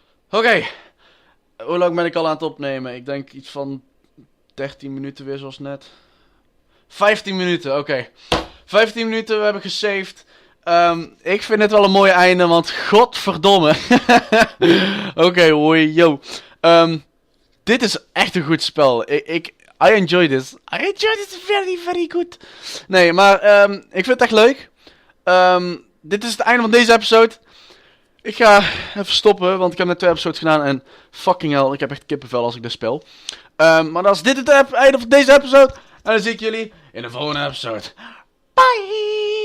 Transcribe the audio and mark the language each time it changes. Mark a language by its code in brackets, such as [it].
[nl] Oké. Hoe lang ben ik al aan het opnemen? Ik denk iets van 13 minuten weer zoals net. 15 minuten, oké. 15 minuten, we hebben gesaved. Ik vind het wel een mooi einde, want godverdomme. Oké, hoi, yo. Dit is echt een goed spel. [en] I enjoy this. I enjoy this very, very good. [nl] Nee, maar ik vind het echt leuk. Dit is het einde van deze episode. Ik ga even stoppen, want ik heb net 2 episodes gedaan en [en] fucking hell, [nl] ik heb echt kippenvel als ik dit speel. Maar dan is dit het einde van deze episode. En dan zie ik jullie in de volgende episode. Bye!